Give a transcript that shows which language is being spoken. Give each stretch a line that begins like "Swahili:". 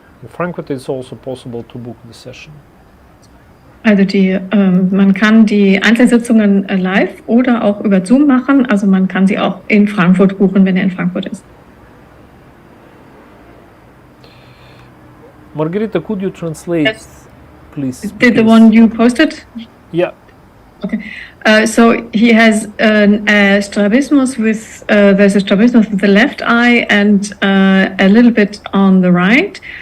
English: In Frankfurt it's also possible to book the session.
German: Also man kann die Einzelsitzungen live oder auch über Zoom machen. Also man kann sie auch in Frankfurt buchen, wenn er in Frankfurt ist.
English: Margarita, could you translate, Yes. please? The one you posted? Yeah. Okay. So he has a strabismus with, there's a strabismus with the left eye and a little bit on the right.